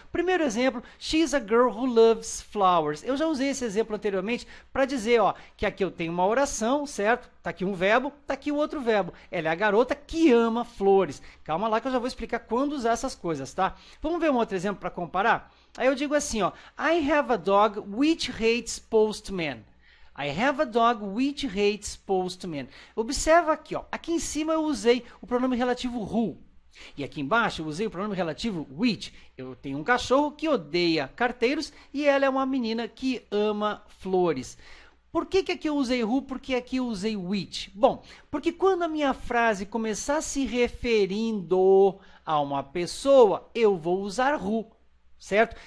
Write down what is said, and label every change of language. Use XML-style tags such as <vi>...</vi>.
<pt>Primeiro exemplo,</pt> <en>she's a girl who loves flowers.</en> <pt>Eu já usei esse exemplo anteriormente para dizer, ó, que aqui eu tenho uma oração, certo? Tá aqui um verbo, tá aqui o outro verbo. Ela é a garota que ama flores. Calma lá que eu já vou explicar quando usar essas coisas, tá? Vamos ver um outro exemplo para comparar? Aí eu digo assim, ó.</pt> <en>I have a dog which hates postmen. I have a dog which hates postmen.</en> <pt>Observa aqui, ó. Aqui em cima eu usei o pronome relativo who. E aqui embaixo eu usei o pronome relativo which. Eu tenho um cachorro que odeia carteiros e ela é uma menina que ama flores. Por que aqui eu usei who? Porque aqui eu usei which? Bom, porque quando a minha frase começar se referindo a uma pessoa, eu vou usar who, certo?</pt>